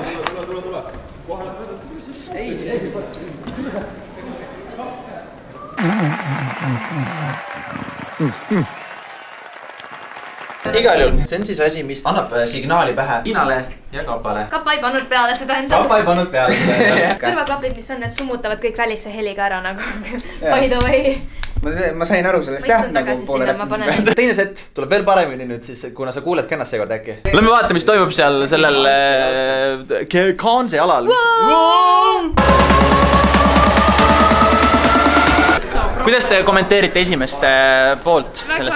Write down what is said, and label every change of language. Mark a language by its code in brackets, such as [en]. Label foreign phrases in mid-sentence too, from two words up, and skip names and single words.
[et] Igal juhul, see on siis asi, mis annab signaali pähe Tiinale ja Kapale. Kappa ei pannud peale seda enda. Kappa ei pannud peale seda. Kõrvaklapid, mis on, need summutavad kõik välisse heliga ära nagu [en] by the way. [et] Ma sain aru sellest jah, nagu poole rääkimise. Teine set tuleb veel paremini nüüd siis, kuna sa kuuled ka ennast seekord äkki. Lähme vaata, mis toimub seal sellel Kaanse alal. Kuidas te kommenteerite esimest poolt sellest?